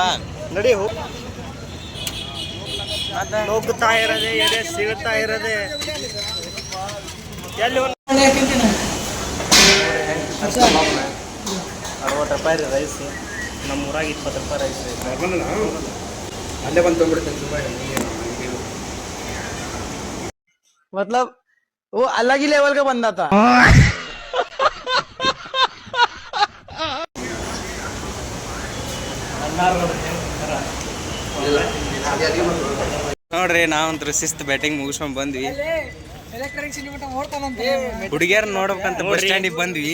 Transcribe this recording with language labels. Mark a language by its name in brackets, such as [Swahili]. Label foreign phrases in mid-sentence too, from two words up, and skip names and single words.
[Kannada] ನಡಿ. ಹೋಗ್ತಾ ಇರೋದೆ ಎದೆ ಸಿಗುತ್ತಾ ಇರೋದೆ. ಎಲ್ಲಿ 60 ರೂಪಾಯಿ ರೀ ರೈಸ್. ನಮ್ಮ ಊರಾಗ 20 ರೂಪಾಯಿ ರೈಸ್. ಅಲ್ಲೇ ಬಂದು ತೊಗೊಂಡ್ಬಿಡ್ತೇನೆ [Hindi] मतलब वो अलग ही लेवल का बंदा था. [Kannada] ನೋಡ್ರಿ ನಾವಂತ್ರ ಶಿಸ್ತು ಬ್ಯಾಟಿಂಗ್ ಮುಗಿಸ್ಕೊಂಡ್ ಬಂದ್ವಿ. ಹುಡುಗಿಯರ್ ನೋಡ್ಬೇಕಂತ [English] bus stand [Kannada] ಬಂದ್ವಿ.